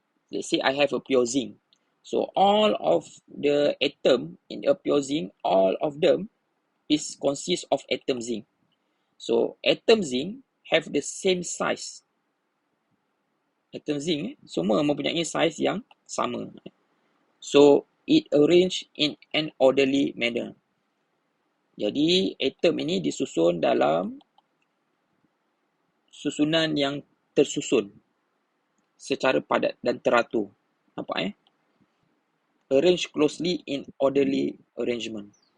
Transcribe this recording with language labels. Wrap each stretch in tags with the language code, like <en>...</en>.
<en>Let's say I have a pure zinc. So all of the atom in a pure zinc, all of them consist of atom zinc. So atom zinc have the same size.</en> <ms>Atom zinc semua mempunyai size yang sama.</ms> <en>So it arranged in an orderly manner.</en> <ms>Jadi atom ini disusun dalam susunan yang tersusun secara padat dan teratur.</ms> <en>Nampak Arrange closely in orderly arrangement.</en>